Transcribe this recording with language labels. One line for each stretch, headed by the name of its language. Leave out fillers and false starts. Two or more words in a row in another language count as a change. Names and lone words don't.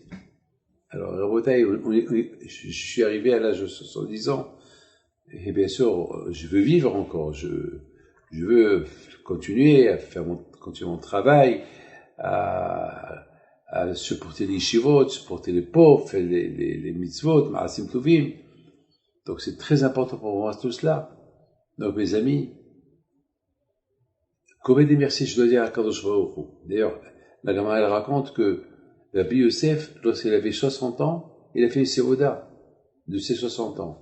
French: Alors, Rabotai, je suis arrivé à l'âge de 70 ans, et bien sûr, je veux vivre encore, je veux continuer à continuer mon travail, à supporter les yeshivot, supporter les pauvres, faire les mitzvot,
Hebrew: מעשים טובים.
French: Donc c'est très important pour moi tout cela. Donc mes amis, combien de merci je dois dire à
Hebrew: קדוש ברוך הוא.
French: D'ailleurs, la Gemara elle raconte que Rabbi Yosef, lorsqu'il avait 60 ans, il a fait une séouda de ses 60 ans.